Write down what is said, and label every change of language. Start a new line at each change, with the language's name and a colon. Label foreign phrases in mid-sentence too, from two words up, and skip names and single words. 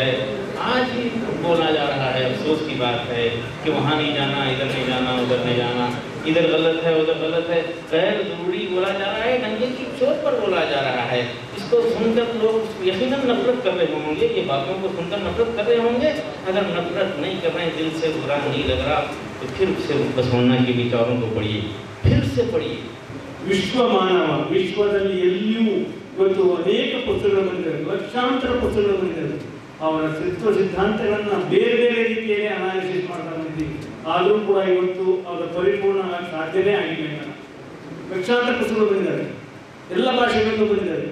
Hindi: आज भी बोला जा रहा है, अफसोस की बात है कि वहाँ नहीं जाना, इधर नहीं जाना, उधर नहीं जाना, इधर गलत है, उधर गलत है, गैर ज़रूरी बोला जा रहा है, नंगे की चोट पर बोला जा रहा है. इसको सुनकर लोग यकीनन नफरत कर रहे होंगे, ये बातों को सुनकर नफरत कर रहे होंगे. अगर नफरत नहीं कर रहे हैं, दिल से बुरा नहीं लग रहा, तो फिर से बसवन्ना के विचारों को पढ़िए, फिर से पढ़िए.
Kannada: ವಿಶ್ವ ಮಾನವ ವಿಶ್ವದಲ್ಲಿ ಎಲ್ಲಿಯೂ ಇವತ್ತು ಅನೇಕ ಪುಸ್ತಕಗಳು ಬಂದಿದ್ದಾರೆ, ಲಕ್ಷಾಂತರ ಪುಸ್ತಕಗಳು ಬಂದಿದ್ದಾರೆ. ಅವರ ಸಿದ್ಧಾಂತಗಳನ್ನು ಬೇರೆ ಬೇರೆ ರೀತಿಯಲ್ಲಿ ಅನಾಲಿಸಿಸ್ ಮಾಡ್ತಾ ಬಂದಿದ್ದೀವಿ. ಆದರೂ ಕೂಡ ಇವತ್ತು ಅವರ ಪರಿಪೂರ್ಣ ಸಾಧ್ಯನೇ ಆಗಿಲ್ಲ. ಲಕ್ಷಾಂತರ ಪುಸ್ತಕಗಳು ಬಂದಿದ್ದಾರೆ, ಎಲ್ಲ ಭಾಷೆಗಳಲ್ಲೂ ಬಂದಿದ್ದಾರೆ.